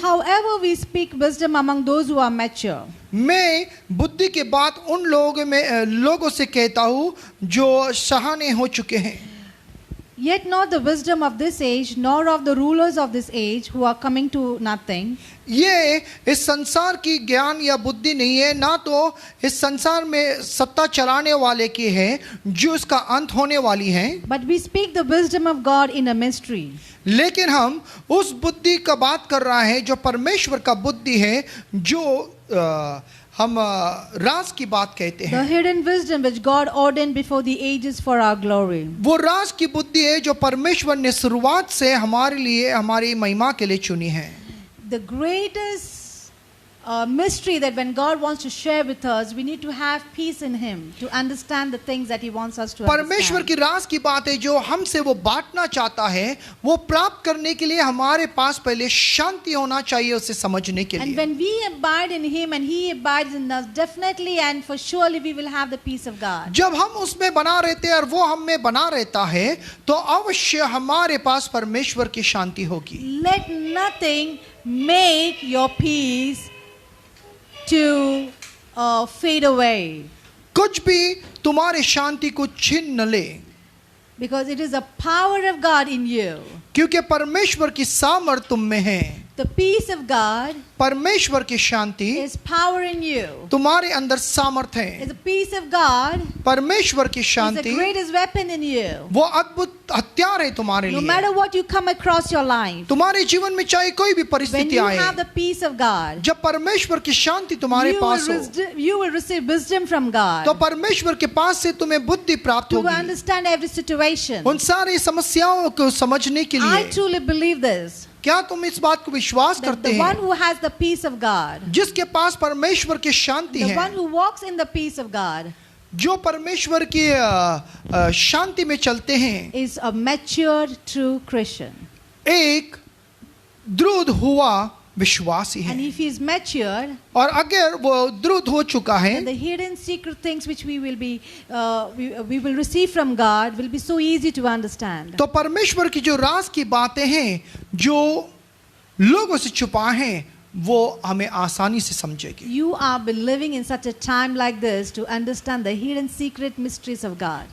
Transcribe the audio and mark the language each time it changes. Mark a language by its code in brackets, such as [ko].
[en] however we speak wisdom among those who are mature, [hi] मैं बुद्धि की बात उन लोगों से कहता हूँ जो सहाने हो चुके हैं, [en] yet not the wisdom of this age, nor of the rulers of this age who are coming to nothing. [hi] ये इस संसार की ज्ञान या बुद्धि नहीं है, ना तो इस संसार में सत्ता चलाने वाले की है जो इसका अंत होने वाली है, [en] But we speak the wisdom of God in a mystery, [hi] लेकिन हम उस बुद्धि का बात कर रहा है जो परमेश्वर का बुद्धि है, जो हम राज की बात कहते [en] the [hi] हैं। [en] hidden wisdom which God ordained before the ages for our glory. [hi] वो राज की बुद्धि है जो परमेश्वर ने शुरुआत से हमारे लिए, हमारी महिमा के लिए चुनी है। [en] The greatest mystery that when God wants to share with us, we need to have peace in Him to understand the things that He wants us to [hi] परमेश्वर [en] understand. [hi] की राज की बात है जो हमसे वो बांटना चाहता है, वो प्राप्त करने के लिए हमारे पास पहले शांति होना चाहिए उसे समझने के [en] And [hi] लिए। [en] when we abide in Him and He abides in us, definitely and for surely we will have the peace of God. [hi] जब हम उसमें बना रहते हैं और वो हम में बना रहता है तो अवश्य हमारे पास परमेश्वर की शांति होगी। [en] Let nothing make your peace to fade away, [hi] कुछ भी तुम्हारे शांति को छीन न ले, [en] because it is the power of God in you. [hi] क्योंकि परमेश्वर की सामर्थ तुम में है। [en] The peace of God [hi] परमेश्वर की शांति [en] is power in you. [hi] तुम्हारे अंदर सामर्थ है। [en] Is the peace of God [hi] परमेश्वर की [en] is the [hi] Shanti [en] greatest weapon in you. [hi] वो अद्भुत हथियार है तुम्हारे [en] No [hi] लिए। [en] matter what you come across your life, [hi] तुम्हारे जीवन में चाहे कोई भी [en] when [hi] परिस्थिति [en] you [hi] आए, [en] have the peace of God, [hi] जब परमेश्वर की शांति तुम्हारे पास हो, [en] you will receive wisdom from God [hi] तो परमेश्वर के पास से तुम्हें बुद्धि प्राप्त [en] to [hi] होगी [en] understand every situation. [hi] उन सारी समस्याओं को समझने के [en] I [hi] लिए। [en] truly believe this, [hi] क्या तुम इस बात को विश्वास [en] that [hi] करते [en] the one [hi] हैं? [en] who has the peace of God, [hi] जिसके पास परमेश्वर की शांति [en] the [hi] है, [en] one who walks in the peace of God, [hi] जो परमेश्वर की शांति में चलते हैं, [en] is a mature, true Christian. [hi] एक दृढ़ हुआ विश्वासी [en] And [hi] है। [en] if he is mature, [hi] और अगर वो दृढ़ हो चुका है [en] then the hidden secret things which we will be, we will receive from God will be so easy to understand. [hi] तो परमेश्वर की जो राज की बातें हैं जो लोगों से छुपा हैं वो हमें आसानी से समझेगी। [en] You are living in such a time like this to understand the hidden secret mysteries of God.